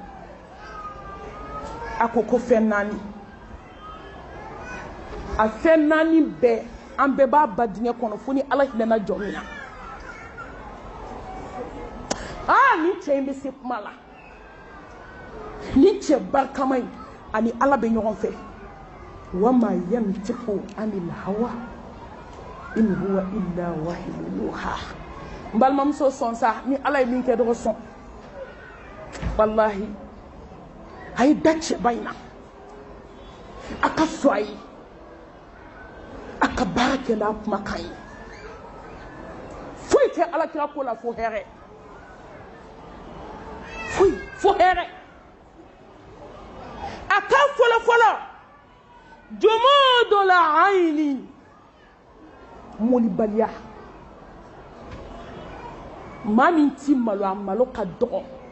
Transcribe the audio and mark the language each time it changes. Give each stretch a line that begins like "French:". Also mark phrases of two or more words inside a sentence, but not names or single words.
Bambara: a ko fɛn 4 a fɛn 4 bɛɛ an bɛɛ b'a ba dingɛ kɔnɔ fo ni ala hinɛna jɔn min na ni cɛ in bɛ se kuma la ni cɛ barikama in ani ala bɛ ɲɔgɔn fɛ
Arabic: وما ينطق عن الهوى إن هو إلا وحي يوحى
Bambara: n balimamuso sɔn sa ni ala ye min kɛ dɔgɔ sɔn wallahi a ye da cɛba in na a ka sɔn a ye a ka baara kɛ n'a kumakan ye foyi tɛ alakira ko la fo hɛrɛ foyi fo hɛrɛ a kan fɔlɔfɔlɔ jumudu la ayni molibaliya maa min ti malo a malo ka dɔgɔ